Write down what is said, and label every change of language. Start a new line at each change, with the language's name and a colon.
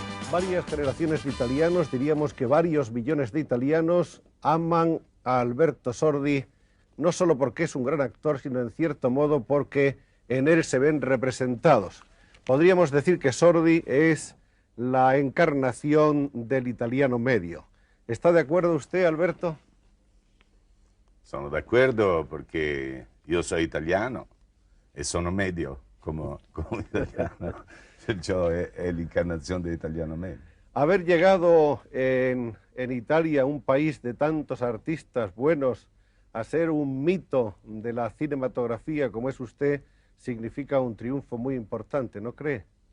Spanish: Varias generaciones de italianos, diríamos que varios millones de italianos aman a Alberto Sordi, no solo porque es un gran actor, sino en cierto modo porque en él se ven representados. Podríamos decir que Sordi es la encarnación del italiano medio. ¿Está de acuerdo usted, Alberto?
Italian: Sono d'accordo perché io sono italiano e sono medio come italiano. Perciò è l'incarnazione dell'italiano medio.
Spanish: Haber llegado en Italia, un país de tantos artistas buenos, a ser un mito de la cinematografía como es usted, significa un triunfo muy importante, ¿no cree?